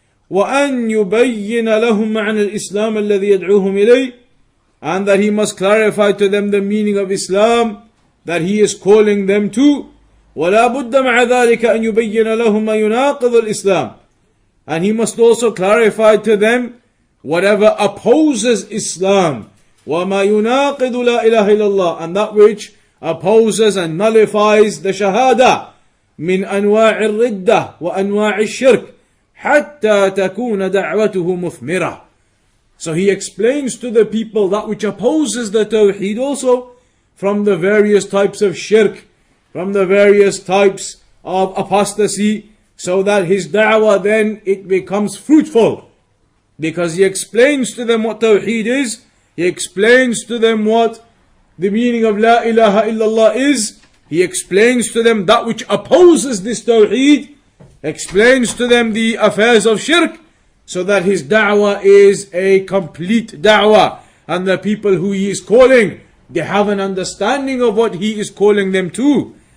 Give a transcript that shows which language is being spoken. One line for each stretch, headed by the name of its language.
Arabic: وَأَنْ يُبَيِّنَ لَهُمْ مَعْنَى الْإِسْلَامَ الَّذِي يَدْعُوهُمْ إِلَيْهِ,
English: and that he must clarify to them the meaning of Islam that he is calling them to.
Arabic: وَلَا بُدَّ مَعَ ذَلِكَ أَنْ يُبَيِّنَ لَهُمْ مَا يُنَاقِضُ الْإِسْلَامِ,
English: and he must also clarify to them whatever opposes Islam.
Arabic: وَمَا يُنَاقِضُ لَا إِلَهَ إِلَّا اللَّهِ,
English: and that which opposes and nullifies the Shahada
Arabic: مِنْ أَنْوَاعِ الرِّدَّةِ وَأَنْوَاعِ الشِّرْكِ حَتَّى تَكُونَ دَعْوَتُهُ مُثْمِرَةً.
English: So he explains to the people that which opposes the Tawheed also, from the various types of shirk, from the various types of apostasy, so that his da'wah then it becomes fruitful. Because he explains to them what Tawheed is, he explains to them what the meaning of La ilaha illallah is, he explains to them that which opposes this Tawheed, explains to them the affairs of shirk, so that his da'wah is a complete da'wah, and the people who he is calling, they have an understanding of what he is calling them to.